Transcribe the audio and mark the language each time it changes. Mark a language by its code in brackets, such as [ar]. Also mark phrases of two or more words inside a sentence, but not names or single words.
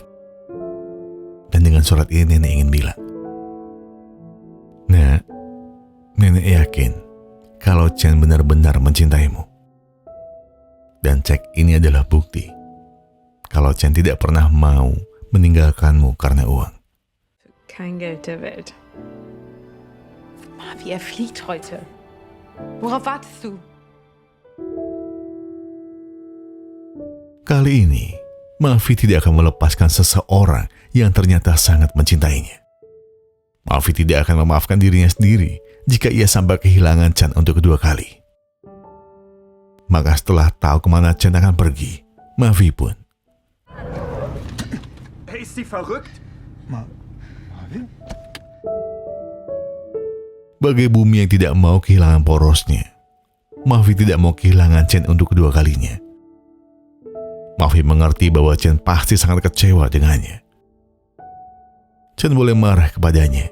[id] Dan dengan surat ini nenek ingin bilang, Nah, nenek yakin kalau Chen benar-benar mencintaimu. Dan cek ini adalah bukti kalau Chen tidak pernah mau meninggalkanmu karena uang. [de] Kein Geld der Welt. Marvi, er fliegt heute. Worauf wartest du? [id] Kali ini, Mavi tidak akan melepaskan seseorang yang ternyata sangat mencintainya. Mavi tidak akan memaafkan dirinya sendiri jika ia sampai kehilangan Chen untuk kedua kali. Maka setelah tahu kemana Chen akan pergi, Mavi pun. [de] Hey, ist sie verrückt? Marvin? [id] Bagai bumi yang tidak mau kehilangan porosnya, Mavi tidak mau kehilangan Chen untuk kedua kalinya. Mavi mengerti bahwa Chen pasti sangat kecewa dengannya. Chen boleh marah kepadanya.